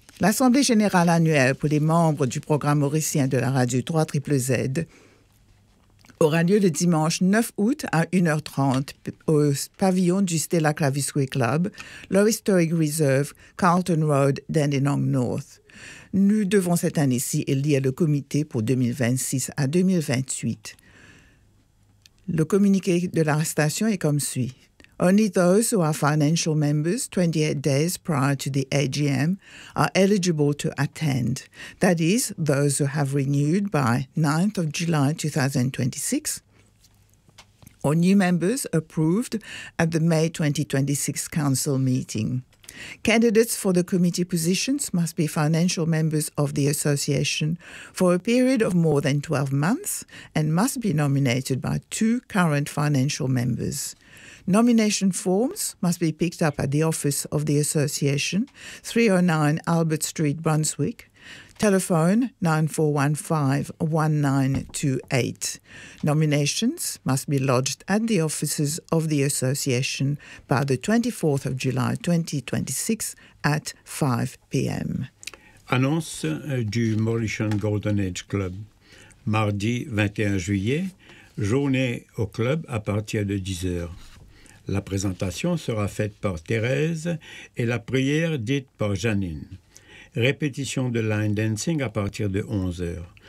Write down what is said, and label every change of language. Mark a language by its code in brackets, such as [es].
[fr] L'Assemblée générale annuelle pour les membres du programme mauricien de la radio 3ZZZ aura lieu le dimanche 9 août à 1h30 au pavillon du Stella Clavisque Club, Low Historic Reserve, Carlton Road, Dandenong North. Nous devons cette année-ci élire le comité pour 2026 à 2028. Le communiqué de la station est comme suit. [en] Only those who are financial members 28 days prior to the AGM are eligible to attend. That is, those who have renewed by 9th of July 2026 or new members approved at the May 2026 Council meeting. Candidates for the committee positions must be financial members of the association for a period of more than 12 months and must be nominated by two current financial members. Nomination forms must be picked up at the office of the association, 309 Albert Street, Brunswick, telephone 9415 1928. Nominations must be lodged at the offices of the association by the 24th of July 2026 at 5 p.m. [fr] Annonce du Mauritian Golden Age Club. Mardi 21 juillet, journée au club à partir de 10h. La présentation sera faite par Thérèse et la prière dite par Janine. Répétition de line dancing à partir de 11h.